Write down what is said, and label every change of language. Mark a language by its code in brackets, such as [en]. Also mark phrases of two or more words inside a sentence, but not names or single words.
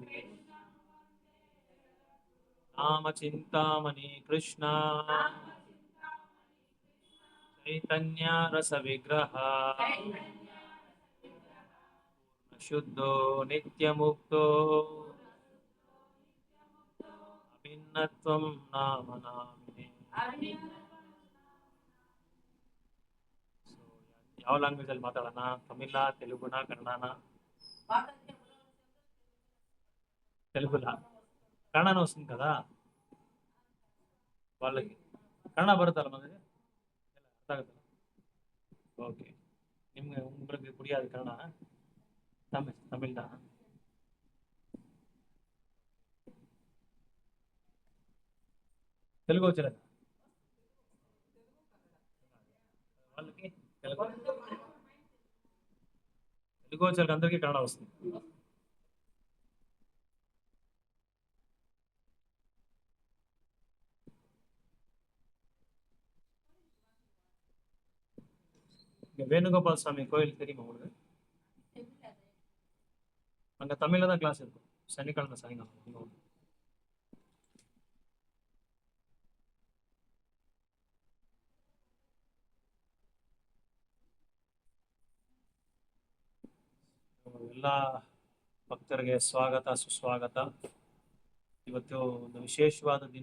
[sa] रामचिन्तामणि कृष्ण चैतन्य रसविग्रह शुद्धो नित्यमुक्तो अभिन्नत्वं नाम नामिने. [kn] ಯಾವ ಲ್ಯಾಂಗ್ವೇಜ್ ಅಲ್ಲಿ ಮಾತಾಡೋಣ? ತಮಿಳ, ತೆಲುಗುನ, ಕನ್ನಡನ? [te] తెలుగులా? కన్నడ వస్తుంది కదా వాళ్ళకి. [kn] ಕನ್ನಡ ಬರುತ್ತಲ್ಲ ಮಗನಿಗೆ? ಅರ್ಥ ಆಗುತ್ತಲ್ಲ? ಓಕೆ. [ta] ನಿಮ್ಗೆ உங்களுக்கு புரியாது ಕನ್ನಡ? ತಮಿಳ್ தான். [te] తెలుగు వచ్చలేదా వాళ్ళకి? తెలుగు వచ్చేకి అందరికీ కన్నడ వస్తుంది. [ta] வேணுகோபால் சாமி கோயில் தெரியுமா உங்களுக்கு? அங்கே தமிழில் தான் கிளாஸ் இருக்கும் சனிக்கிழமை சாயங்காலம். [kn] ಎಲ್ಲ ಭಕ್ತರಿಗೆ ಸ್ವಾಗತ ಸುಸ್ವಾಗತ. ಇವತ್ತು ಒಂದು ವಿಶೇಷವಾದ ದಿನ.